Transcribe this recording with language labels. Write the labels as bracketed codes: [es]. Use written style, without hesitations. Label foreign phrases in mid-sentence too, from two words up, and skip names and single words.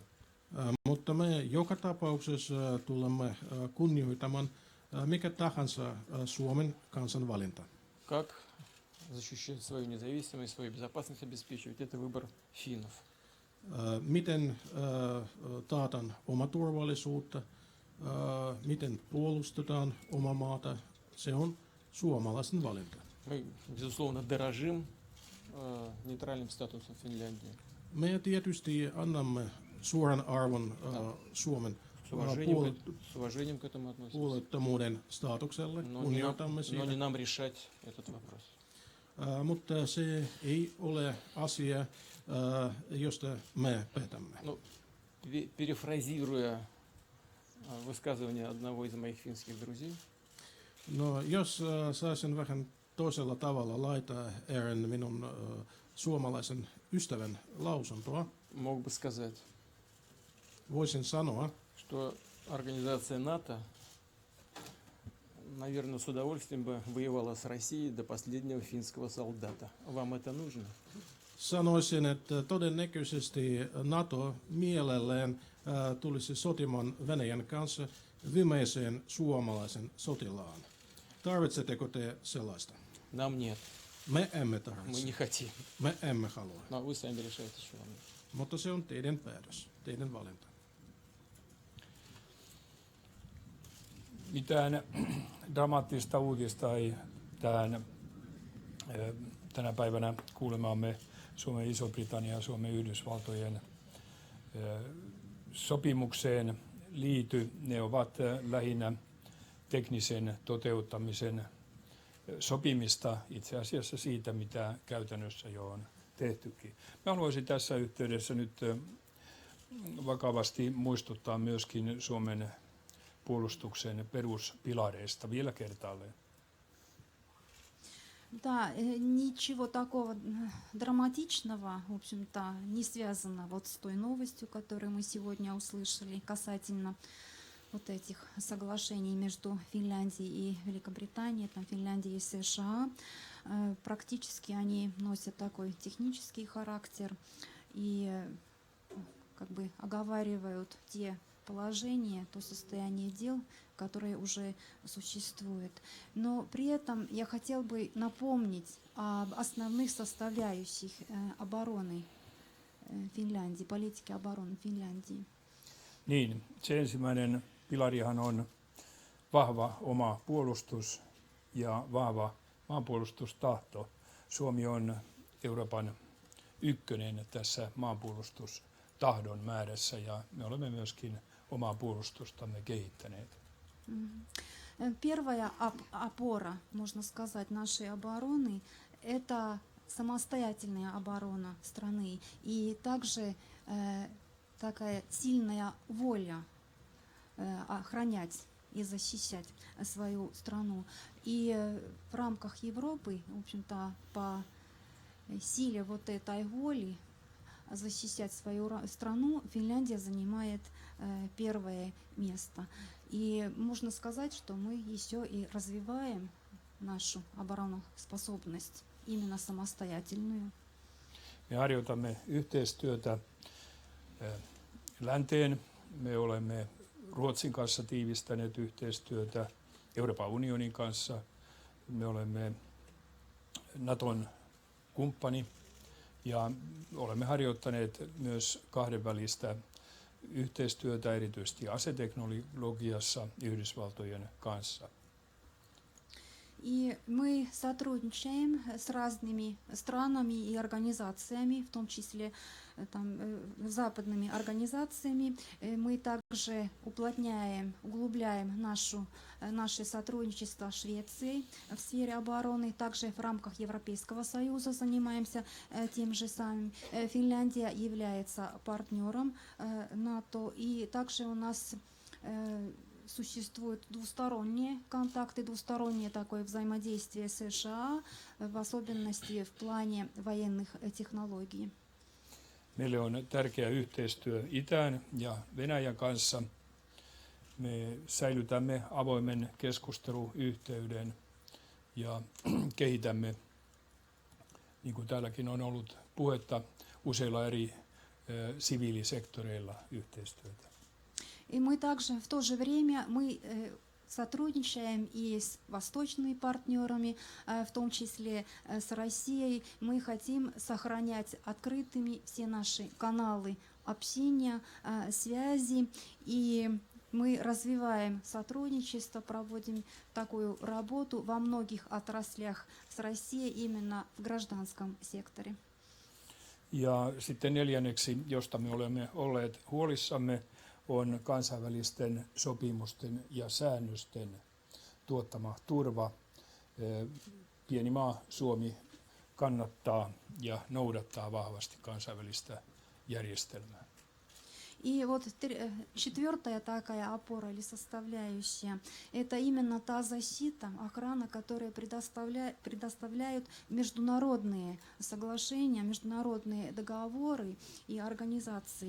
[fi] Mutta me joka tapauksessa tulemme kunnioitamaan mikä tahansa Suomen kansan valinta. [ru] Как защищать свою независимость, свою безопасность обеспечивать, это выбор финнов. [fi] Miten taataan oma turvallisuutta, miten puolustetaan oma maata, se on suomalaisen valinta. [ru] Мы, безусловно, дорожим нейтральным статусом Финляндии. [fi] Me tietysti annamme suuren arvon Suomen [ru] С уважением к этому относимся. [fi] puolueettomuuden statukselle, [ru] Но [fi] kunnioitamme [ru] не [fi] sitä. [ru] нам решать этот вопрос. [fi] Mutta se ei ole asia, josta me päätämme. [ru] Ну, перефразируя высказывание одного из моих финских друзей, [fi] No, jos saisin vähän toisella tavalla laittaa Aaron minun suomalaisen ystävän lausuntoa, [ru] мог бы сказать, [fi] voisin sanoa, [ru] что организация НАТО, наверное, с удовольствием бы воевала с Россией до последнего финского солдата. Вам это нужно? [fi] sanoisin, että todennäköisesti NATO mielellään tulisi sotimaan Venäjän kanssa viimeiseen suomalaisen sotilaan. Tarvitsetteko te sellaista? [ru] Нам нет. [fi] Me emme [ru] Мы [fi] tarvitse. [ru] не хотим. [fi] Me emme halua. [ru] Но вы сами решаете, что вам нужно. [fi] Mutta se on teidän päätös, teidän valinta. Mitään dramaattista uutista ei tänä päivänä kuulemaamme Suomen Iso-Britannian ja Suomen Yhdysvaltojen sopimukseen liity. Ne ovat lähinnä teknisen toteuttamisen sopimista itse asiassa siitä, mitä käytännössä jo on tehtykin. Mä haluaisin tässä yhteydessä nyt vakavasti muistuttaa myöskin Suomen puolustuksen peruspilareista vielä kertaalleen. [ru] Да, ничего такого драматичного, в общем-то, не связано вот с той новостью, которую мы сегодня услышали касательно вот этих соглашений между Финляндией и Великобританией, там Финляндией и США. Практически они носят такой технический характер и как бы оговаривают те положения, то состояние дел, которое уже существует. Но при этом я хотел бы напомнить об основных составляющих обороны Финляндии, политики обороны Финляндии. [fi] Niin, se ensimmäinen pilarihan on vahva oma puolustus ja vahva maanpuolustustahto. Suomi on Euroopan ykkönen tässä maanpuolustustahdon määrässä ja me olemme myöskin omaa puolustustamme kehittäneet. [ru] Первая опора, можно сказать, нашей обороны – это самостоятельная оборона страны и также такая сильная воля охранять и защищать свою страну. И в рамках Европы, в общем-то, по силе вот этой воли защищать свою страну Финляндия занимает первое место. И можно сказать, что мы еще и развиваем нашу обороноспособность, именно самостоятельную. [fi] Me harjoitamme yhteistyötä länteen. Me olemme Ruotsin kanssa tiivistäneet yhteistyötä Euroopan unionin kanssa. Me olemme Naton kumppani ja olemme harjoittaneet myös kahdenvälistä yhteistyötä erityisesti aseteknologiassa Yhdysvaltojen kanssa. [ru] И мы сотрудничаем с разными странами и организациями, в том числе там, западными организациями. Мы также углубляем наше сотрудничество с Швецией в сфере обороны. Также в рамках Европейского Союза занимаемся тем же самым. Финляндия является партнером НАТО. И также у нас существуют двусторонние контакты, двустороннее такое взаимодействие с США, в особенности в плане военных технологий. [fi] Meille on tärkeä yhteistyö Itään ja Venäjän kanssa. Me säilytämme avoimen keskusteluyhteyden ja kehitämme, niin kuin täälläkin on ollut puhetta, useilla eri siviilisektoreilla yhteistyötä. [ru] И мы также в то же время сотрудничаем и с восточными партнерами, в том числе с Россией. Мы хотим сохранять открытыми все наши каналы общения, связи, и мы развиваем сотрудничество, проводим такую работу во многих отраслях с Россией именно в гражданском секторе. [fi] Ja sitten neljänneksi, josta me olemme olleet huolissamme, on kansainvälisten sopimusten ja säännösten tuottama turva. Pieni maa Suomi kannattaa ja noudattaa vahvasti kansainvälistä järjestelmää. [ru] И вот четвертая такая опора или составляющая – это именно та защита, охрана, которую предоставляют международные соглашения, международные договоры и организации.